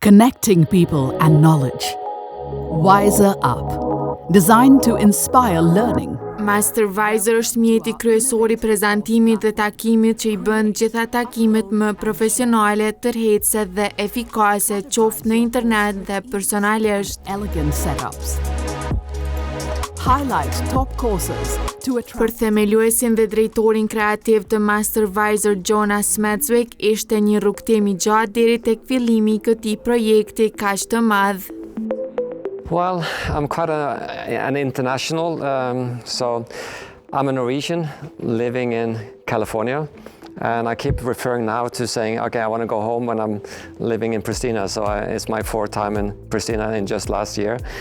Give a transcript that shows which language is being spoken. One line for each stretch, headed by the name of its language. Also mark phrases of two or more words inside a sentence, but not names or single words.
English: Connecting people and knowledge. Wizr Up. Designed to inspire learning.
Albanian: Mastervisor është mjeti kryesor I prezantimit dhe takimit që I bën gjitha takimet më profesionale, tërheqëse dhe efikase, qoftë në internet dhe personalisht.
English: Elegant setups. Highlight top courses to attract.
Albanian: Për themeluesin dhe drejtorin kreativ të Mastervisor shumë, ishte një rrugtim I gjatë deri tek fillimi I këtij projekti kaq të madh.
English: Well, I'm quite an international, so I'm a Norwegian living in California, and I keep referring now to saying, okay, I want to go home when I'm living in Pristina, so it's my fourth time in Pristina in just last year.